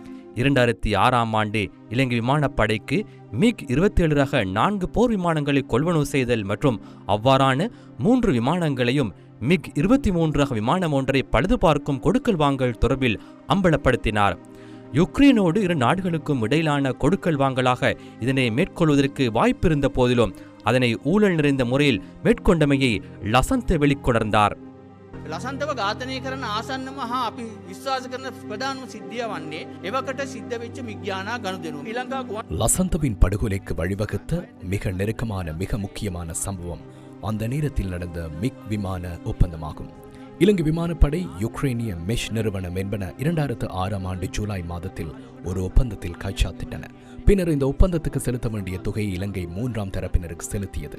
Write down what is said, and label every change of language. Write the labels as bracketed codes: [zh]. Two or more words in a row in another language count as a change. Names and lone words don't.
[ta] 2006ஆம் ஆண்டு இலங்கை விமானப்படைக்கு மிக் 27 ரக 4 போர் விமானங்களை கொள்வனவு செய்தல் மற்றும் அவ்வாறான 3 விமானங்களையும் மிக் 23 ரக விமானம் ஒன்றை பழுது பார்க்கும் கொடுக்கல் வாங்கல் தொடர்பில் அம்பலப்படுத்தினார். யுக்ரைனோடு 2 நாடுகளுக்கும் இடையிலான கொடுக்கல் வாங்கலாக இதனை மேற்கொள்வதற்கு வாய்ப்பிருந்த போதிலும் அதனை ஊழல் நிறைந்த முறையில் மேற்கொண்டமையை லசந்த வெளிக்கொணர்ந்தார். [si] ලසන්තව ඝාතනය කරන ආසන්නම හා අපි විශ්වාස කරන ප්‍රධානම සිද්ධිය වන්නේ එවකට සිද්ධ වෙච්ච මිග්‍යානා ගනුදෙනුව. ශ්‍රී ලංකා [ta] லசந்தவின் படுகொலைக்கு வழிவகுத்த மிக நெருக்கமான மிக முக்கியமான சம்பவம் அந்த நேரத்தில் நடந்த மிக் விமான ஒப்பந்தமாகும். இலங்கை விமானப்படை யுக்ரைனிய மெஷ் நிறுவனம் என்பன 2006ஆம் ஆண்டு ஜூலை மாதத்தில் ஒரு ஒப்பந்தத்தில் கைச்சாத்திட்டன. பின்னர் இந்த ஒப்பந்தத்துக்கு செலுத்த வேண்டிய தொகையை இலங்கை 3ஆம் தரப்பினருக்கு செலுத்தியது.